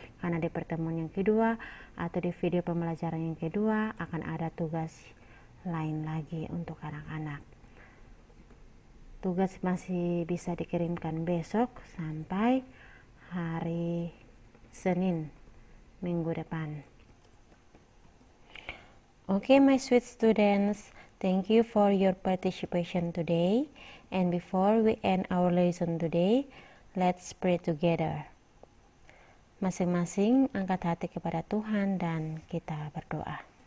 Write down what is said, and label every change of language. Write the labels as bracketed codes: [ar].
[id] Karena di pertemuan yang kedua atau di video pembelajaran yang kedua akan ada tugas lain lagi untuk anak-anak. Tugas masih bisa dikirimkan besok sampai hari Senin minggu depan. [en] Okay, my sweet students, thank you for your participation today. And before we end our lesson today, let's pray together. [id] Masing-masing angkat hati kepada Tuhan dan kita berdoa.